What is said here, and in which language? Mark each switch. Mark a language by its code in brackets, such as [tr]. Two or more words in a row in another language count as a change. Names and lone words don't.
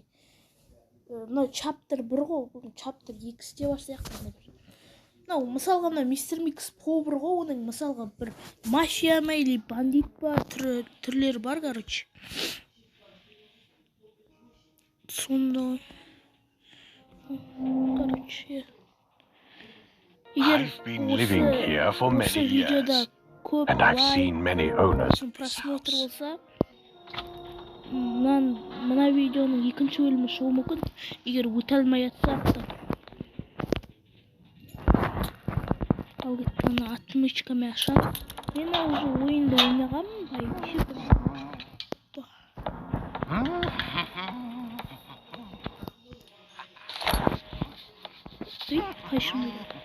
[kk] Мынау чаптер 1 ғой, бұл чаптер 2-де бар сияқты. Мынау мысалға Мистер Микс Pro 1 ғой, оның мысалға бір мафия ма или бандит па түрлері бар, короче. Сонда короче, [en] I've been living here for many years, and I've seen many owners of this house. [kk] Мына видеоның екінші бөлімі шығуы мүмкін, егер өте алмай жатса. Ал кеткен отмычкамен ашамын. Мен уже ойынды ойнағанмын, қайшым еді.